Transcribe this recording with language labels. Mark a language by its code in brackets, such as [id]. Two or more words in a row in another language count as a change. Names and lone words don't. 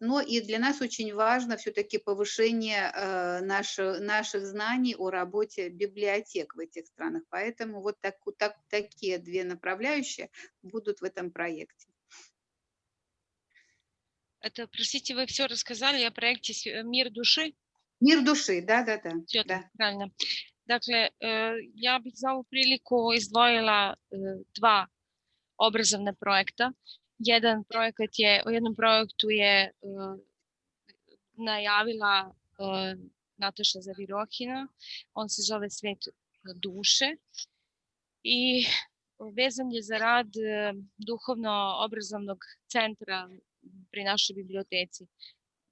[ru] Но и для нас очень важно все-таки повышение наших знаний о работе библиотек в этих странах. Поэтому вот такие две направляющие будут в этом проекте. Это, простите, вы все рассказали о проекте «Мир души»? Мир души, да. Все Да. правильно. [sr] Dakle, ja bih za ovu priliku izdvojila dva obrazovna projekta. O jednom projektu je najavila Nataša Zavirohina. On se zove Svet duše i vezan je za rad duhovno-obrazovnog centra pri našoj biblioteci.